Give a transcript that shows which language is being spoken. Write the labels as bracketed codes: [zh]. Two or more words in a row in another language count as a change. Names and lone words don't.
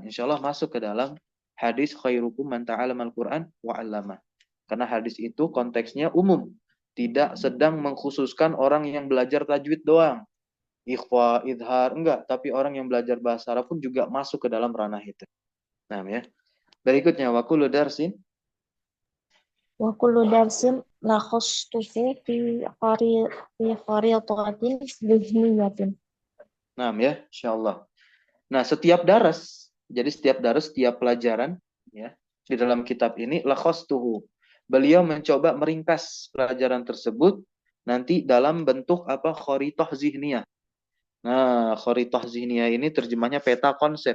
[id] Insya Allah masuk ke dalam hadis [ar] خيركم من تعلم القرآن وعلّم. [id] Karena hadis itu konteksnya umum. Tidak sedang mengkhususkan orang yang belajar tajwid doang. Ikhfa, idhar, enggak. Tapi orang yang belajar bahasa Arab pun juga masuk ke dalam ranah itu. Nah ya. Berikutnya, [ar] وكل درس. وكل درس لخصته في خريطة ذهنية. [id] Nah ya, insyaallah. Nah, setiap daras, jadi setiap pelajaran ya di dalam kitab ini lakhastuhu. Beliau mencoba meringkas pelajaran tersebut nanti dalam bentuk apa? [ar] خريطة ذهنية. [id] Nah, [ar] خريطة ذهنية [id] ini terjemahnya peta konsep.